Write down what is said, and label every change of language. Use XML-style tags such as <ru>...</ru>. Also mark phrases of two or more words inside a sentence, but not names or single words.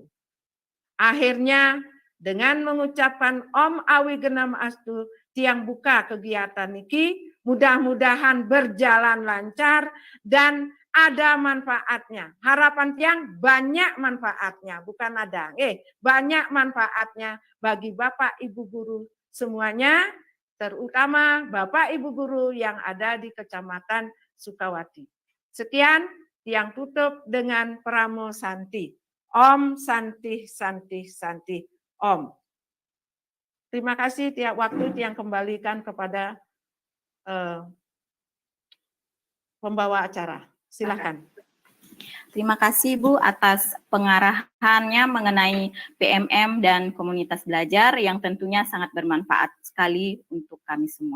<id>Akhirnya dengan mengucapkan</id> <sa>Om Awi Genam Astu,</sa> <id>Tiang buka kegiatan niki, mudah-mudahan berjalan lancar dan ada manfaatnya. Harapan Tiang banyak manfaatnya, bukan ada. Banyak manfaatnya bagi Bapak Ibu guru semuanya, terutama Bapak Ibu guru yang ada di Kecamatan Sukawati. Sekian, Tiang tutup dengan</id> <sa>Pramo Santi. Om Santi Santi Santi Om.</sa> <id>Terima kasih tiap waktu Tiang kembalikan kepada pembawa acara. Silakan. Terima kasih Bu atas pengarahannya mengenai PMM dan komunitas belajar yang tentunya sangat bermanfaat sekali untuk kami semua.</id>